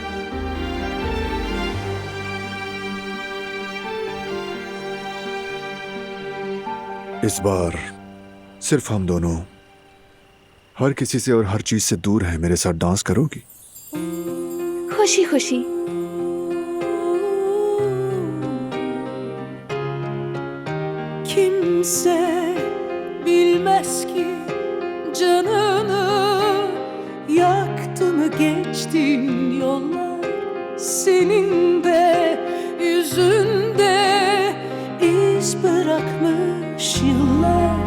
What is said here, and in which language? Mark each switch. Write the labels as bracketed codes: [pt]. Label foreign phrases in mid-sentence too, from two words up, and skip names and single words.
[hi] इस बार सिर्फ हम दोनों, हर किसी से और हर चीज से दूर है, मेरे साथ डांस करोगी? खुशी खुशी। [tr] Kimse bilmez ki canını yaktı mı geçtiğin yollar, senin de yüzünde iz bırakmış yıllar.